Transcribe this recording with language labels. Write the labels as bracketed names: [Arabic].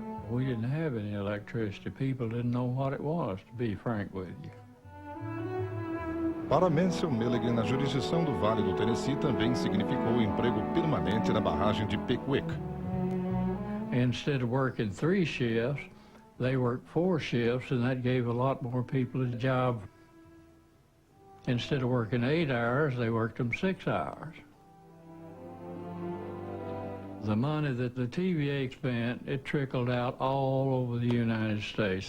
[English] We didn't have any electricity. People didn't know what it was, to be frank with you. [Portuguese] Para Mansell Milligan, a jurisdição do Vale do Tennessee também significou emprego permanente na barragem de Pickwick. [English] Instead of working 3 shifts, they worked 4 shifts, and that gave a lot more people a job. Instead of working 8 hours, they worked them 6 hours. The money that the TVA spent, it trickled out all over the United States.